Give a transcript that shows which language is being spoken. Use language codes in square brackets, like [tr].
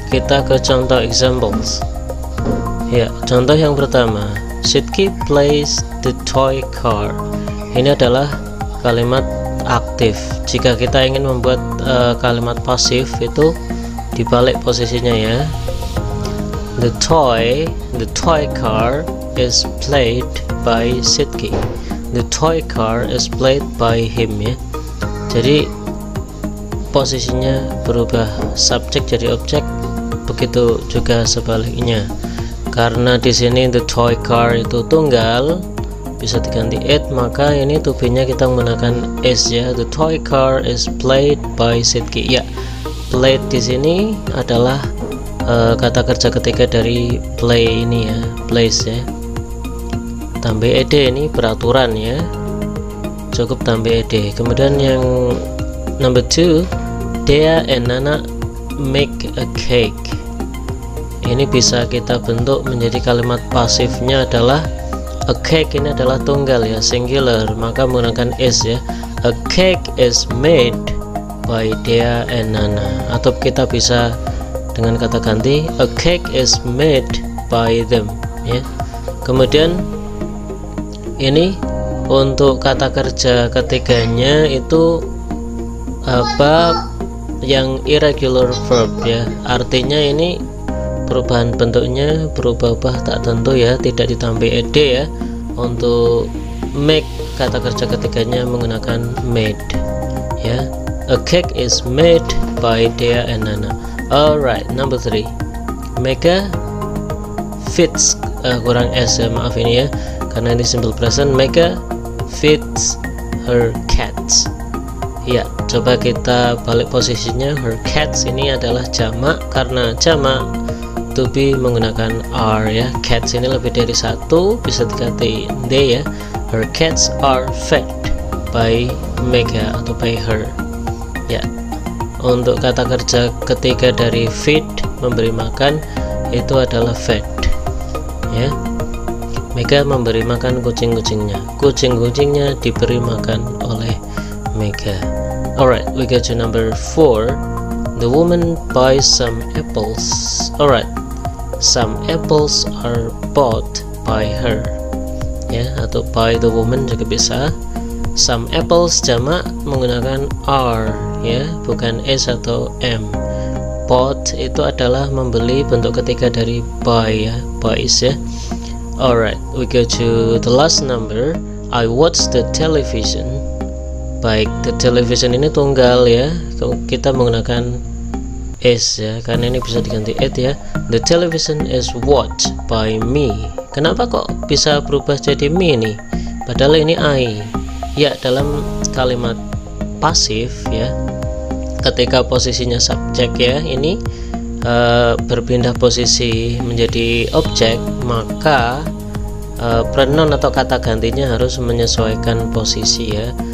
[id] Kita ke contoh examples ya. Contoh yang pertama, [en] Sidki plays the toy car. [id] Ini adalah kalimat aktif. Jika kita ingin membuat kalimat pasif itu dibalik posisinya ya. [en] The toy car is played by Sidki. The toy car is played by him ya. [id] Jadi posisinya berubah, subjek jadi objek, begitu juga sebaliknya. Karena di sini the toy car itu tunggal, bisa diganti it, maka ini to be nya kita menggunakan is ya. [en] The toy car is played by Sidki [id] ya. played di sini adalah kata kerja ketiga dari play ini ya, plays ya. Tambah ed ini peraturan ya, cukup tambah ed. Kemudian yang [en] number 2, Dea and Nana make a cake. [id] Ini bisa kita bentuk menjadi kalimat pasifnya adalah a cake. Ini adalah tunggal ya, singular, maka menggunakan is ya. [en] A cake is made by Dea and Nana. [id] Atau kita bisa dengan kata ganti, [en] a cake is made by them [id] ya. Kemudian ini untuk kata kerja ketiganya itu apa yang irregular verb ya, artinya ini perubahan bentuknya berubah-ubah tak tentu ya, tidak ditambah ed ya. Untuk make kata kerja ketiganya menggunakan made ya. [en] A cake is made by Dea and Nana. Alright, number 3, Mega fits, [id] kurang s ya, maaf ini ya, karena ini simple present. [en] Mega fits her cats. [id] Ya, coba kita balik posisinya. Her cats ini adalah jamak, karena jamak to be menggunakan are ya. Cats ini lebih dari satu, bisa diganti they ya. [en] Her cats are fed by Mega atau by her ya. [id] Untuk kata kerja ketiga dari feed, memberi makan, itu adalah fed ya. Mega memberi makan kucing-kucingnya, kucing-kucingnya diberi makan oleh Mega. [en] Alright, we go to number 4, the woman buys some apples. Alright, some apples are bought by her ya, atau by the woman [id] juga bisa. Some apples jamak menggunakan are ya, bukan s atau m. Bought itu adalah membeli, bentuk ketiga dari buy ya, buys ya. [en] Alright, we go to the last number, I watch the television. [id] Baik, the television ini tunggal ya, kita menggunakan is ya, karena ini bisa diganti it ya. [en] The television is watched by me. [id] Kenapa kok bisa berubah jadi me nih, padahal ini I ya. Dalam kalimat pasif ya, ketika posisinya subjek ya, ini berpindah posisi menjadi objek, maka pronoun atau kata gantinya harus menyesuaikan posisi ya.